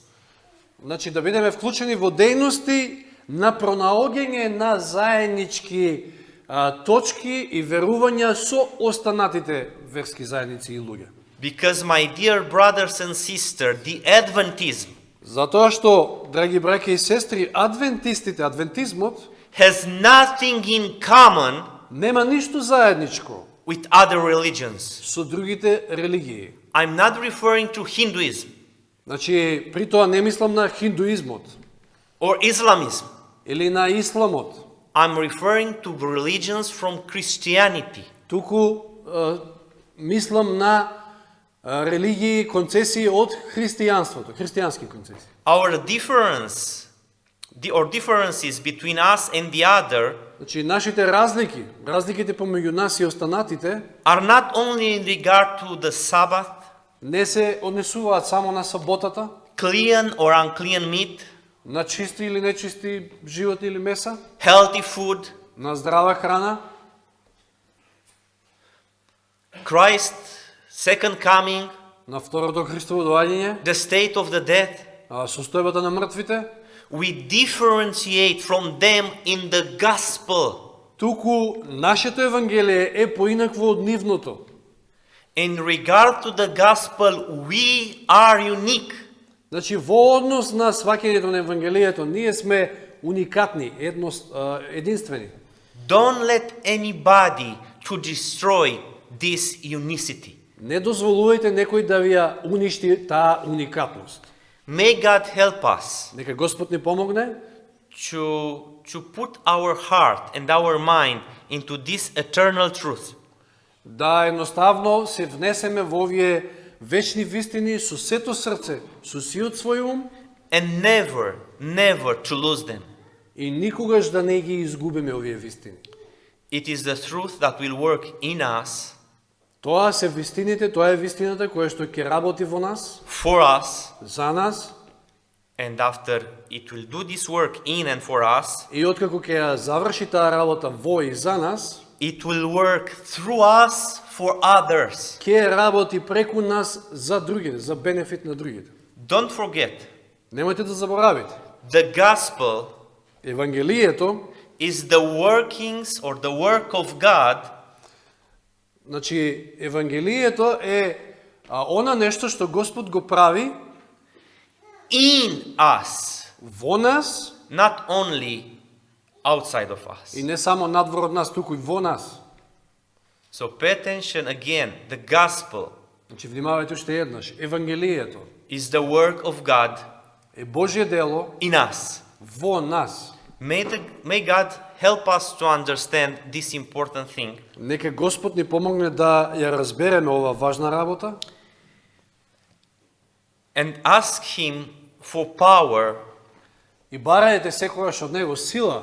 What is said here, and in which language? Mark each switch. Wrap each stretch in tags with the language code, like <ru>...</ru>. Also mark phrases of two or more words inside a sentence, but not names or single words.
<mk>значи да бидеме вклучени во дејности на пронаоѓање на заеднички точки и верувања со останатите верски заедници и луѓе.</mk> <en>Because, my dear brothers and sisters, the Adventism</en> <mk>Затоа што, драги браќа и сестри, адвентизмот</mk> <en>has nothing in common</en> <mk>нема ништо заедничко</mk> <en>with other religions.</en> <mk>со другите религии.</mk> <en>I'm not referring to Hinduism</en> <mk>Значи, при тоа не мислам на хиндуизмот</mk> <en>or Islamism.</en> <mk>или на исламот,</mk> <en>I'm referring to religions from Christianity.</en> <mk>туку мислам на религии, концесии од христијанството, христијански концесии.</mk> <en>Our differences between us and the other</en> <mk>Значи, нашите разликите помеѓу нас и останатите,</mk> <en>are not only in regard to the Sabbath,</en> <mk>не се однесуваат само на саботата,</mk> <en>clean or unclean meat,</en> <mk>на чисти или нечисти живот или меса,</mk> <en>healthy food,</en> <mk>на здрава храна,</mk> <en>Christ's second coming,</en> <mk>на второто Христово доаѓање,</mk> <en>the state of the dead.</en> <mk>состојбата на мртвите.</mk> <en>We differentiate from them in the gospel.</en> <mk>Туку нашето евангелие е поинакво од нивното.</mk> <en>In regard to the gospel, we are unique.</en> <mk>Значи, во однос на сваќањето на евангелието, ние сме уникатни, единствени.</mk> <en>Don't let anybody to destroy this unicity.</en> <mk>Не дозволувајте некој да ви ја уништи таа уникатност.</mk> <en>May God help us</en> <mk>Нека Господ ни помогне</mk> <en>to put our heart and our mind into this eternal truth.</en> <mk>да едноставно се внесеме во овие вечни вистини со сето срце, со сиот свој ум</mk> <en>And never to lose them.</en> <mk>и никогаш да не ги изгубиме овие вистини.</mk> <en>It is the truth that will work in us,</en> <mk>Тоа се вистините, тоа е вистината која што ќе работи во нас,</mk> <en>for us,</en> <mk>за нас,</mk> <en>and after it will do this work in and for us,</en> <mk>и откако ќе ја заврши таа работа во и за нас,</mk> <en>it will work through us for others.</en> <mk>ќе работи преку нас за другите, за бенефит на другите.</mk> <en>Don't forget,</en> <mk>Немојте да заборавите.</mk> <en>the gospel</en> <mk>Евангелието,</mk> <en>is the workings or the work of God</en> <mk>значи Евангелието е она нешто што Господ го прави</mk> <en>in us,</en> <mk>во нас</mk> <en>not only outside of us.</en> <mk>и не само надвор од нас, туку и во нас.</mk> <en>So pay attention again, the gospel</en> <mk>Значи, внимавајте уште еднаш. Евангелието</mk> <en>is the work of God</en> <mk>е Божје дело</mk> <en>in us.</en> <mk>во нас.</mk> <en>May God help us to understand this important thing.</en> <mk>Нека Господ ни помогне да ја разбереме ова важна работа</mk> <en>And ask Him for power</en> <mk>и барајте секогаш од Него сила,</mk>